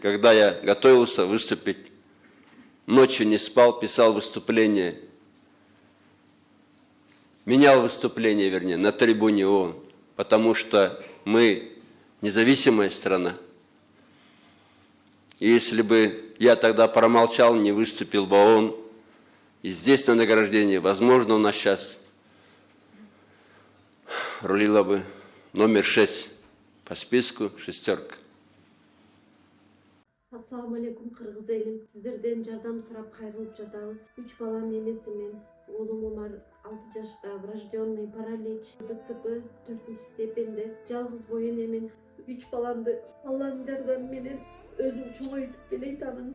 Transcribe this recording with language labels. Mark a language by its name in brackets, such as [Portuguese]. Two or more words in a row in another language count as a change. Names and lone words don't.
[Russian] Когда я готовился выступить, ночью не спал, писал выступление, менял выступление, вернее, на трибуне ООН, потому что мы независимая страна. И если бы я тогда промолчал, не выступил бы ООН, и здесь на награждении, возможно, у нас сейчас рулила бы номер 6 по списку, шестерка. [Arabic] السلام عليكم, [Kyrgyz] кыргыз элим. Сиздерден жардам сурап кайрылып жатабыз. 3 баланын энесимин. Уулум Умар 6 жашта, [Russian] врожденный паралич, ДЦП [Kyrgyz] 4 степенде. Жалгыз бой энемин. 3 баламды Алланын жардамы менен өзүм чоңойтуп келатамын.